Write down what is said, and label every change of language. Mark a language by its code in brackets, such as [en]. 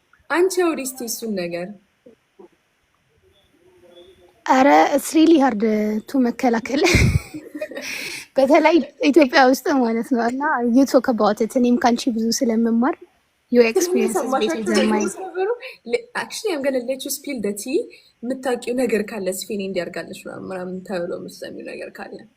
[am] አንቺ አውሪስቲ እሱን ነገር። አረ [en] ኢትስ ሪሊ ሃርድ ቱ [am] መከላከል በተለይ ኢትዮጵያ ውስጥ ማለት ነው። እና [en] ዩ ቶክ አባውት ኢት። [am] እኔም ካንቺ ብዙ ስለምማር [en] your experience is better than mine. Actually I'm going to let you spill the tea. [am] የምታውቂው ነገር ካለ ስፊን እንዲያርጋለሽ ምናምን ተብሎ የምትሰሚው ነገር ካለ